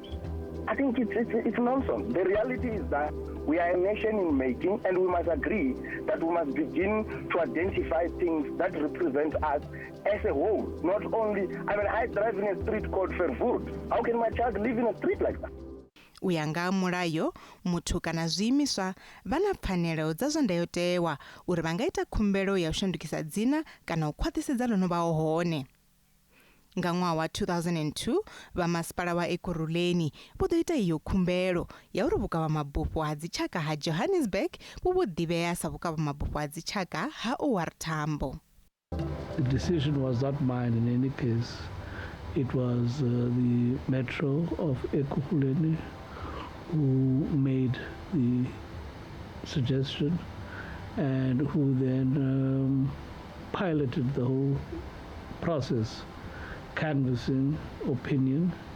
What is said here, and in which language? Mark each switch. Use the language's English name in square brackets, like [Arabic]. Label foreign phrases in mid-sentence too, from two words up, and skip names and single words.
[English] I think it's nonsense. The reality is that we are a nation in making, and we must agree that we must begin to identify things that represent us as a whole. Not only, I drive in a street called Fairwood. How can my child live in a street like that? [Venda] Uyanga mulayo muthu kana zwiimiswa vana pfanelo dza zwa ndayotewa uri vangaita khumbelo ya u shandukisa dzina kana u khwaṱhisedza ḽo no vha hone. Nga ṅwaha wa 2002 va masipala wa Ekurhuleni vho ḓo ita iyo khumbelo ya uri vhukavhamabufho ha dzitshaka ha Johannesburg vhu vho ḓivhea sa vhukavhamabufho ha dzitshaka ha OR Tambo. [English] The decision was not mine in any case. It was the Metro of Ekurhuleni who made the suggestion and who then piloted the whole process, canvassing opinion